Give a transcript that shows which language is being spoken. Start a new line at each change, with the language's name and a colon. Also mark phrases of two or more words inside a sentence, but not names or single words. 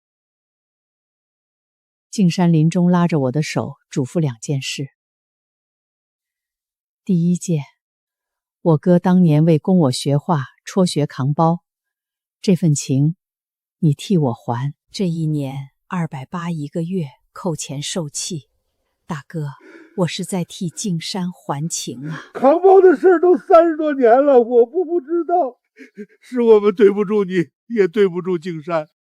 Chinese: 靜山臨終拉着我的手，囑咐2件事。第一件，我哥當年為供我學畫，輟學扛包，這份情你替我還。這1年280一個月，扣錢受氣。大哥，我是在替靜山還情啊！扛包的事都30多年了，我不知道，是我們對不住你，也對不住靜山。